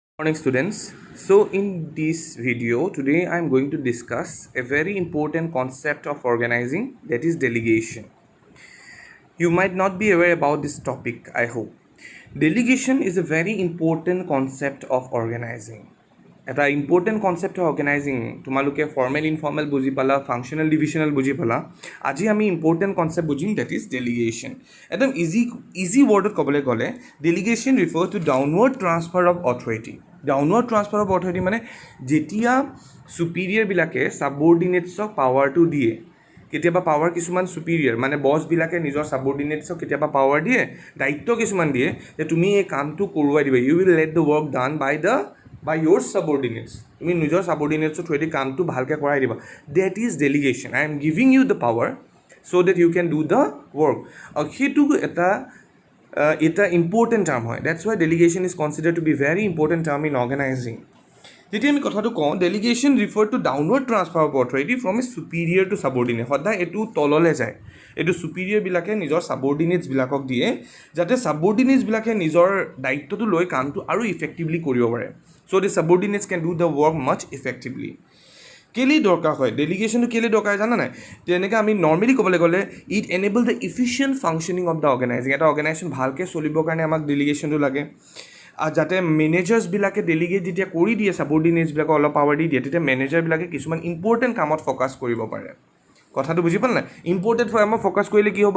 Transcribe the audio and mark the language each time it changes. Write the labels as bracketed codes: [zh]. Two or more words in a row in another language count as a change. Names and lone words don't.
[en] Morning students. So in this video today I am going to discuss a very important concept of organizing, that is delegation. You might not be aware about this topic, I hope. Delegation is a very important concept of organizing. [as] এটা [en] important concept [as] হয় অৰ্গেনাইজিং তোমালোকে [en] formal informal [as] বুজি পালা [en] functional divisional [as] বুজি পালা আজি আমি [en] important concept [as] বুজিম [en] that is delegation [as] একদম ইজি ৱৰ্ডত ক'বলৈ গ'লে [en] delegation refer to downward transfer of authority downward transfer of authority [as] মানে যেতিয়া ছুপিৰিয়ৰবিলাকে ছাবঅৰ্ডিনেটছক পাৱাৰটো দিয়ে কেতিয়াবা পাৱাৰ কিছুমান ছুপিৰিয়ৰ মানে বছবিলাকে নিজৰ ছাবঅৰ্ডিনেটছক কেতিয়াবা পাৱাৰ দিয়ে দায়িত্ব কিছুমান দিয়ে যে তুমি এই কামটো কৰোৱাই দিবা [en] you will let the work done by your subordinates [as] তুমি নিজৰ subordinates থ্ৰুদি কামটো ভালকৈ কৰাই দিবা [en] that is delegation I am giving you the power so that you can do the work [as] সেইটো এটা [en] important term [as] হয় [en] that's why delegation is considered to be very important term in organizing [as] যেতিয়া আমি কথাটো কওঁ [en] delegation refer to downward transfer of authority from a superior to subordinate [as] সদায় এইটো তললৈ যায় এইটো superiorবিলাকে নিজৰ subordinatesবিলাকক দিয়ে যাতে subordinatesবিলাকে নিজৰ দায়িত্বটো লৈ কামটো আৰু ইফেক্টিভলি কৰিব পাৰে [en] so the subordinates can do the work much effectively [as] কেলে দৰকাৰ হয় ডেলিগেশ্যনটো কেলে দৰকাৰ জানা নাই তেনেকৈ আমি নৰ্মেলি ক'বলৈ গ'লে [en] it enable the efficient functioning of the organizing [as] এটা অৰ্গেনাইজেশ্যন ভালকৈ চলিবৰ কাৰণে আমাক ডেলিগেশ্যনটো লাগে আৰু যাতে মেনেজাৰ্ছবিলাকে ডেলিগেট যেতিয়া কৰি দিয়ে ছাবঅৰ্ডিনেটছবিলাকক অলপ পাৱাৰ দি দিয়ে তেতিয়া মেনেজাৰবিলাকে কিছুমান ইম্পৰ্টেণ্ট কামত ফ'কাছ কৰিব পাৰে কথাটো বুজি পালে নাই ইম্পৰ্টেণ্ট আমাৰ ফ'কাছ কৰিলে কি হ'ব